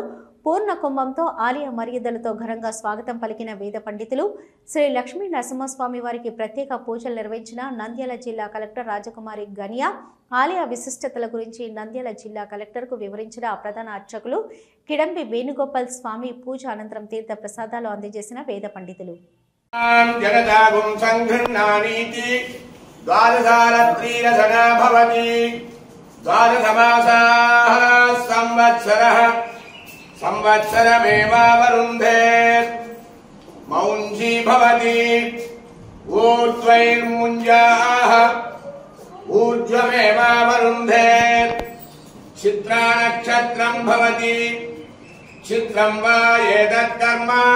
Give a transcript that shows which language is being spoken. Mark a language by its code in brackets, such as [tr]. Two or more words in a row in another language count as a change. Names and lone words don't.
[te] పూర్ణ కుంభంతో ఆలయ మర్యాదలతో ఘనంగా స్వాగతం పలికిన వేద పండితులు శ్రీ లక్ష్మీ నరసింహస్వామి వారికి ప్రత్యేక పూజలు నిర్వహించిన నంద్యాల జిల్లా కలెక్టర్ రాజకుమారి గనియా ఆలయ విశిష్టతల గురించి నంద్యాల జిల్లా కలెక్టర్కు వివరించిన ప్రధాన అర్చకులు కిడంబి వేణుగోపాల్ స్వామి పూజ అనంతరం తీర్థ ప్రసాదాలు అందజేసిన వేద పండితులు [sa] संवत्सरमेवावरुन्धे मौञ्जी भवति ऊर्ध्वैर्मुञ्जाः ऊर्ध्वमेवावरुन्धे चित्रानक्षत्रम् भवति चित्रं वा एतत्कर्म